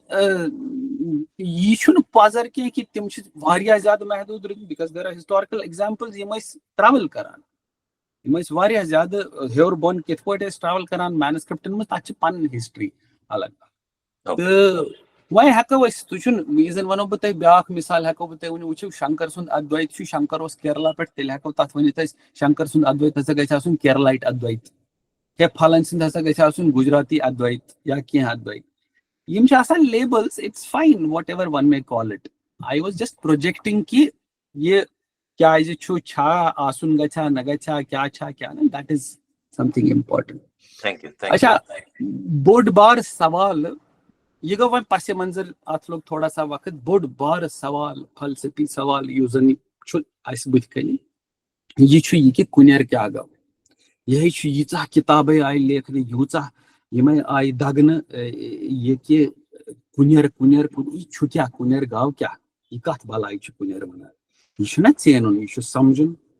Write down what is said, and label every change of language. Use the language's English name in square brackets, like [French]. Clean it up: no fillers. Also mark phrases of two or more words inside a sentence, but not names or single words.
[Kashmiri] یہِ چھُنہٕ پزر کینٛہہ کہِ تِم چھِ واریاہ زیادٕ محدوٗد روٗدمٕتۍ بِکاز [English] there are historical examples [Kashmiri] یِم ٲسۍ ٹریوٕل کران یِم ٲسۍ واریاہ زیادٕ ہیوٚر بۄن کِتھ پٲٹھۍ ٲسۍ ٹریوٕل کران مینسکرپٹن منٛز تتھ چھِ پنٕنۍ ہسٹری الگ تہٕ وۄنۍ ہٮ۪کو أسۍ تُہۍ چھُنہٕ یہِ زن وَنو بہٕ تۄہہِ بیاکھ مِثال ہٮ۪کو بہٕ تۄہہِ ؤنِتھ وٕچھِو شنکر سُنٛد اَدویت چھُ شنکر اوس کیرلا پٮ۪ٹھ تیٚلہِ ہٮ۪کو تتھ ؤنِتھ أسۍ شنکر سُنٛد اَدویت ہسا گژھِ آسُن کیرلایٹ اَدویت یا پھلٲنۍ سُنٛد ہسا گژھِ آسُن گُجراتی اَدویت یا کینٛہہ اَدویت یِم چھِ آسان [English] labels it's fine whatever one may call it I was just projecting [Kashmiri] کہِ یہِ کیازِ چھُ چھا آسُن گژھِ نہ گژھِ کیاہ چھا کیاہ نہٕ [English] that is something important [Kashmiri] اچھا بوٚڑ بار سوال یہِ گوٚو وۄنۍ پسہِ منظر اتھ لوٚگ تھوڑا سا وقت بوٚڑ بار سوال فلسفی سوال یُس زن چھُ اسہِ بٕتھِ کَنہِ یہِ چھُ یہِ کہِ کُنٮ۪ر کیاہ گوٚو یِہے چھُ ییٖژاہ کِتابے آیہِ لیکھنہٕ یوٗژاہ یِمے آیہِ دگنہٕ یہِ کہِ کُنٮ۪ر یہِ چھُ کیاہ کُنٮ۪ر گوٚو کیاہ یہِ کتھ بلاے چھُ کُنٮ۪ر وَنان یہِ چھُنہ ژینُن یہِ چھُ سمجُن